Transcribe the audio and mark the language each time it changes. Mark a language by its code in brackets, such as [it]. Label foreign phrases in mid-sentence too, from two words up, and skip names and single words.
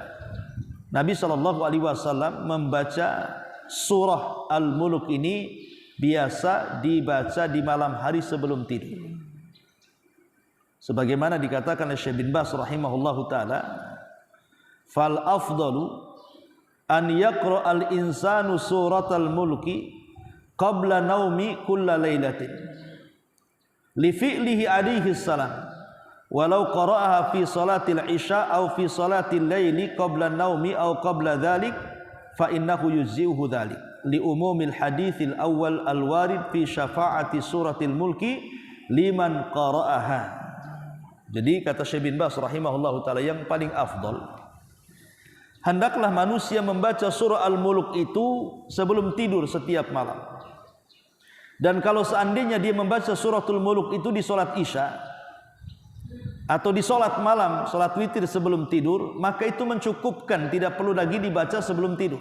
[id] Nabi SAW membaca surah Al-Mulk ini biasa dibaca di malam hari sebelum tidur. Sebagaimana dikatakan oleh [ar] شيخ بن باز رحمه الله تعالى، فالأفضل أن يقرأ الإنسان سورة الملك قبل النوم كل ليلة لفعله عليه السلام ولو قرأها في صلاة العشاء أو في صلاة الليل قبل النوم أو قبل ذلك فإنه يجزئه ذلك لعموم الحديث الأول الوارد في شفاعة سورة الملك لمن قرأها. [id] Jadi kata Syekh bin Baz [ar] رحمه الله تعالى, [id] yang paling afdal hendaklah manusia membaca surah Al-Mulk itu sebelum tidur setiap malam. Dan kalau seandainya dia membaca suratul Mulk itu di solat isya atau di solat malam, solat witir sebelum tidur, maka itu mencukupkan, tidak perlu lagi dibaca sebelum tidur.